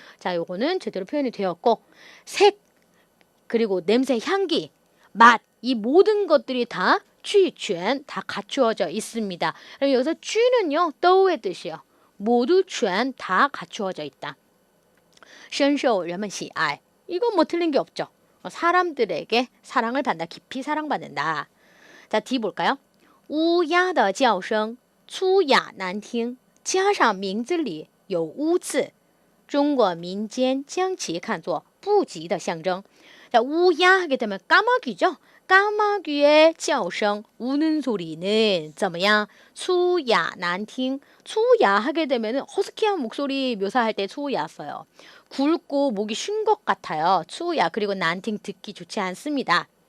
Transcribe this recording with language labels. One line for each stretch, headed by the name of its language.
Korean: 자, 요거는 제대로 표현이 되었고 색 그리고 냄새, 향기, 맛 이 모든 것들이 다 취全 다 갖추어져 있습니다. 그럼 여기서 취는요. 떠의 뜻이요. 모두 全 다 갖추어져 있다.
Chinese: 深受人们喜爱
Korean: 이건 뭐 틀린 게 없죠. 사람들에게 사랑을 받는다. 깊이 사랑받는다. 자, D 볼까요?
Chinese: 乌鸦的叫声粗哑难听加上名字里有乌字中国民间将其看作不吉的象征.
Korean: 자, 우야 하게 되면 까마귀죠. 까마귀의
Chinese: 叫声
Korean: 우는 소리는
Chinese: 怎么样? 粗哑难听.
Korean: 粗哑 하게 되면 허스키한 목소리 묘사할 때 粗哑 써요. 굵고 목이 쉰 것 같아요. 粗哑 그리고 난팅 듣기 좋지 않습니다.